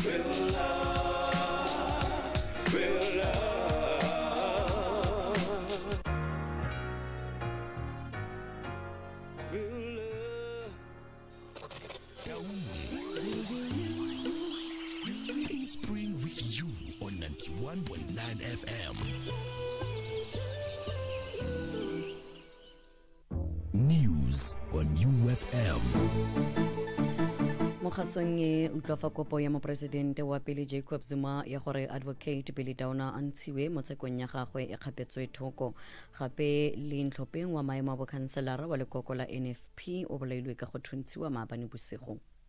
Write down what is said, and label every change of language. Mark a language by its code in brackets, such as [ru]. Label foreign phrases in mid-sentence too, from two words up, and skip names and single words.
[en] Real love, real love, real love. In spring with you on 91.9 FM. News on UFM. [tn] mo kgasong e utlwa fa kopo ya moporesidente wa pele Jacob Zuma ya gore advocate Billy Downer a ntshiwe mo tshekong ya gagwe e kgapetswe thoko gape le ntlhopheng wa maemo a bokhanselara wa lekoko la NFP o bolailwe ka go thuntshiwa maabane bosigo.